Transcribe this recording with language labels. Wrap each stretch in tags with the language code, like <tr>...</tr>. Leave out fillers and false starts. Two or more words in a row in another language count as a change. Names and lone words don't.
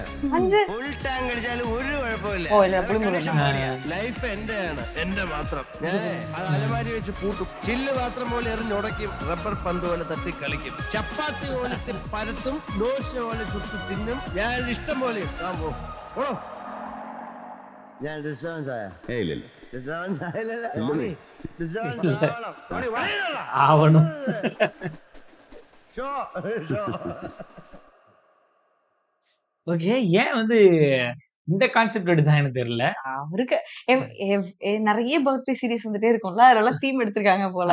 <ml>ഫുൾ ടാങ്ക് അടിച്ചാലും ഒരു കുഴപ്പമില്ല. ലൈഫ് എന്റെയാണ്, എന്റെ മാത്രം. ഞാൻ അത് അലമാരി വെച്ച് പൂട്ടും. ചില്ല് പാത്രം പോലെ എറിഞ്ഞുടയ്ക്കും, റബ്ബർ പന്ത് പോലെ തട്ടി കളിക്കും, ചപ്പാത്തി പോലെ പരത്തും, ദോശ പോലെ ചുട്ട് തിന്നും. ഞാൻ ഇഷ്ടം പോലെ ഓണോ. ഞാൻ</ml> <ta>ஆவணும். ஓகே, ஏன் வந்து இந்த கான்செப்ட் எடுத்தாங்க எனக்கு தெரியல. அவருக்கு நிறைய</ta> <en>birthday series</en> <ta>வந்துட்டே இருக்கும்ல, அதெல்லாம் தீம் எடுத்திருக்காங்க போல.</ta>